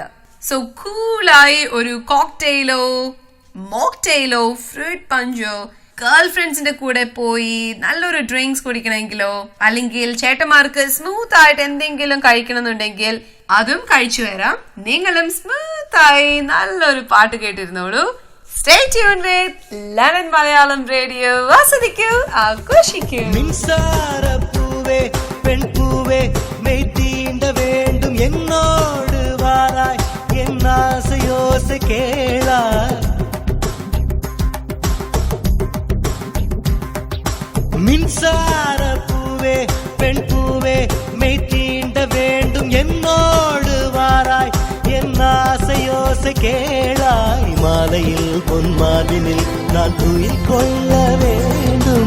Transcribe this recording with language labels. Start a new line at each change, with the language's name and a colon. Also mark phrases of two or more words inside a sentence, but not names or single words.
Malayalam: സോ കൂളായി ഒരു കോക്ടെയിലോ, മോക്ടെയിലോ,
English: fruit puncho, girl friendsinte
Malayalam: കൂടെ പോയി നല്ലൊരു ഡ്രിങ്ക്സ് കുടിക്കണമെങ്കിലോ, അല്ലെങ്കിൽ ചേട്ടന്മാർക്ക് സ്മൂത്ത് ആയിട്ട് എന്തെങ്കിലും കഴിക്കണമെന്നുണ്ടെങ്കിൽ അതും കഴിച്ചു വരാം. നിങ്ങളും സ്മൂത്ത് ആയി നല്ലൊരു പാട്ട് കേട്ടിരുന്നോളൂ.
English: Stay tuned with ലണ്ടൻ മലയാളം റേഡിയോ.
Malayalam: ആസ്വദിക്കൂ, ആഘോഷിക്കൂ.
Tamil: மின்சாரப்பூவே பெண்பூவே மெய்தீண்ட வேண்டும் என்னோடு வாராய் என்னாசையோசை கேளாய். மின்சாரப்பூவே பெண்பூவே மெய்தீண்ட வேண்டும் என்னோடு வாராய் என் ஆசையோசை கேளாய். மாலையில் பொன்மாலினில் நான் துயில் கொள்ள வேண்டும்.